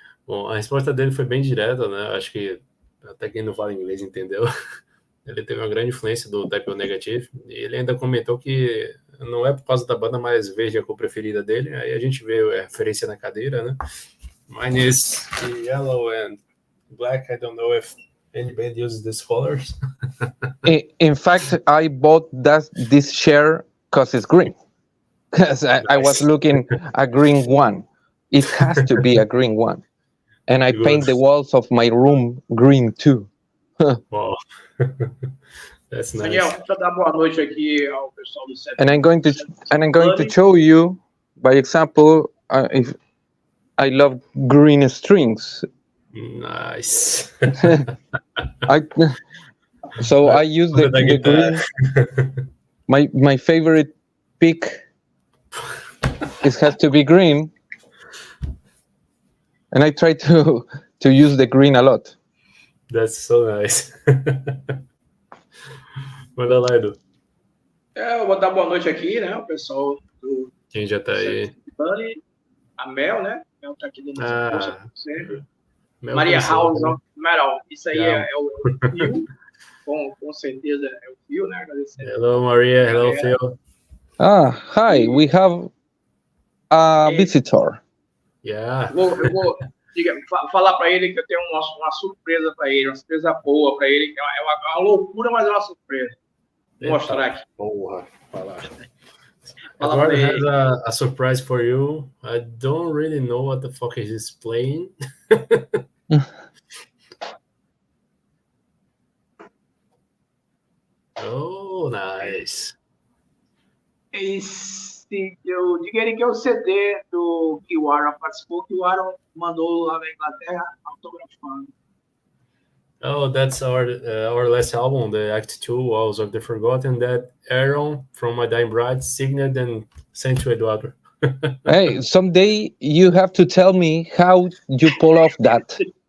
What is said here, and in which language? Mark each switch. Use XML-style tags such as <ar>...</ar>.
<pt>Bom, a resposta dele foi bem direta, né? Acho que até quem não fala inglês entendeu. Ele teve uma grande influência do Type O Negative. E ele ainda comentou que não é por causa da banda, mas verde é a cor preferida dele. Aí a gente vê a referência na cadeira, né?</pt> <en>Mine is yellow and black. I don't know if anybody uses these colors. In fact, I bought this chair because it's green. Because I was looking a green one. It has to be a green one. And I paint the walls of my room green too. Wow. That's nice.</en> <pt>Daniel, deixa eu dar boa noite aqui ao pessoal do set.</pt> <en>And I'm going to show you, by example, if I love green strings. Nice. I use the green. My favorite pick has to be green, and I try to use the green a lot. That's so nice.</en> <pt>Manda lá, Edu. Eu vou dar boa noite aqui, né? O pessoal do. Quem já tá aí? A Mel, né? Mel tá aqui dentro da força, sempre. Mel Maria House, né? Meral. Isso aí é o Phil. Com certeza é o Phil, né? Agradecer.</pt> <en>Hello, Maria. Hello, Phil. Hi. We have a visitor. Yeah.</en> <pt>Eu vou falar para ele que eu tenho uma surpresa para ele, uma surpresa boa para ele, que é uma loucura, mas é uma surpresa. Vou mostrar aqui. Porra,</pt> <en>Eduardo has a surprise for you. I don't really know what the fuck he's playing. Oh, nice.</en> <pt>Eu diga ele que é o CD do que o Aaron participou, que o Aaron mandou lá na Inglaterra autografando.</pt> <en>Oh, that's our last album, the Act 2, Walls of the Forgotten, that Aaron from My Dying Bride signed and sent to Eduardo. Hey, someday you have to tell me how you pull off that.</en>